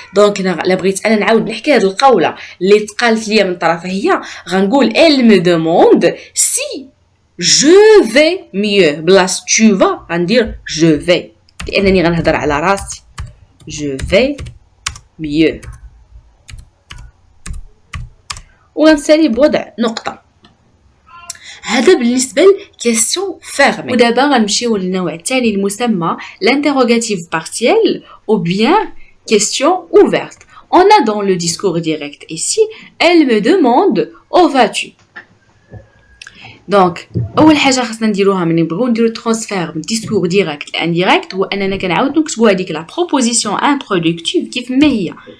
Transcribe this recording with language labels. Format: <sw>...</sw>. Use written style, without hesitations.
<ar>دونك هنا الا بغيت انا نعاود نحكي هذه القوله اللي تقالت ليا من طرفها هي غنقول</ar> <fr>elle me demande si je vais mieux.</fr> <ar>بلاص tu vas غندير je vais لانني غنهضر على راسي.</ar> <fr>je vais mieux</fr> <ar>وغنسالي بوضع نقطه. هذا بالنسبه لكيستيون فيرمي. ودابا غنمشيو للنوع الثاني المسمى</ar> <fr>l'interrogative partiel ou bien question ouverte. On a dans le discours direct ici elle me demande où vas-tu.</fr> <ar>دونك اول حاجه خاصنا نديروها ملي نبغيو نديرو ترانسفير من ديسكور ديريكت لانديريكت هو اننا كنعاودو نكتبو هذيك لا بروبوزيسيون انترودكتيف كيف ما هي.</ar>